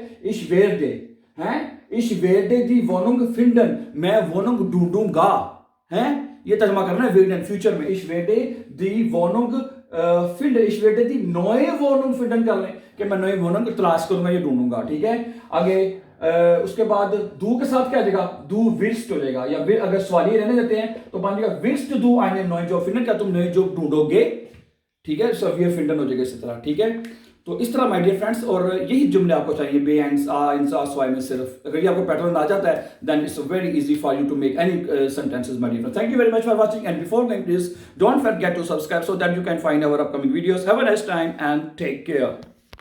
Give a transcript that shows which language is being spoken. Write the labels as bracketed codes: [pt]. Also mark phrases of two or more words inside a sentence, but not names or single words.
[de] ich werde [hi] हैं, [de] ich werde die Wohnung finden, [hi] मैं वोनुंग ढूंढूंगा है, ये तर्जुमा करना है वेडन फ्यूचर में, [de] ich werde die Wohnung finden, ich werde die neue Wohnung finden [hi] कर लें कि मैं नई वोनुंग तलाश करूंगा, ये ढूंढूंगा, ठीक है। आगे उसके बाद दू के साथ क्या आ जाएगा, [de] du willst [hi] हो जाएगा, या अगर सवाल ये रहने देते हैं तो बन जाएगा [de] willst du einen neuen Job finden, [hi] क्या तुम नई जॉब ढूंढोगे, ठीक है। सो [de] wir finden [hi] हो जाएगा इसी तरह, ठीक है। तो इस तरह [en] my dear friends, [hi] और यही जुमले आपको चाहिए बे एंड आ स्वाई में सिर्फ, अगर ये आपको पैटर्न आ जाता है [en] then it's very easy for you to make any sentences my dear friends. thank you very much for watching and before going please don't forget to subscribe so that you can find our upcoming videos. have a nice time and take care.